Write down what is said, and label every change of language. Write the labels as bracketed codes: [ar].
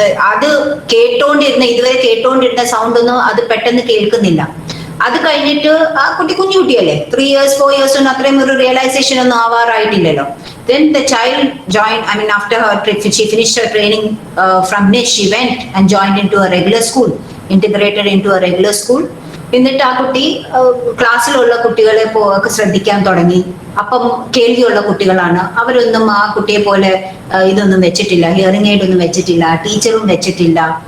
[ml] അത് ഇതുവരെ കേട്ടോണ്ടിരുന്ന സൗണ്ട് ഒന്നും അത് പെട്ടെന്ന് കേൾക്കുന്നില്ല. അത് കഴിഞ്ഞിട്ട് ആ കുട്ടി കുഞ്ഞുകുട്ടിയല്ലേ, [en] 3 years 4 years [ml] ഒന്നും അത്രയും ഒരു റിയലൈസേഷൻ ഒന്നും ആവാറായിട്ടില്ലല്ലോ. [en] Then the child joined, after she finished her training from NIST, she went and joined into a regular school, integrated into a regular school. [ml] എന്നിട്ട് ആ കുട്ടി ക്ലാസ്സിലുള്ള കുട്ടികളെ ശ്രദ്ധിക്കാൻ തുടങ്ങി. അപ്പം കേൾവിയുള്ള കുട്ടികളാണ്, അവരൊന്നും ആ കുട്ടിയെ പോലെ ഇതൊന്നും വെച്ചിട്ടില്ല, ഹിയറിംഗ് എയ്ഡ് ഒന്നും വെച്ചിട്ടില്ല, ടീച്ചറും വെച്ചിട്ടില്ല.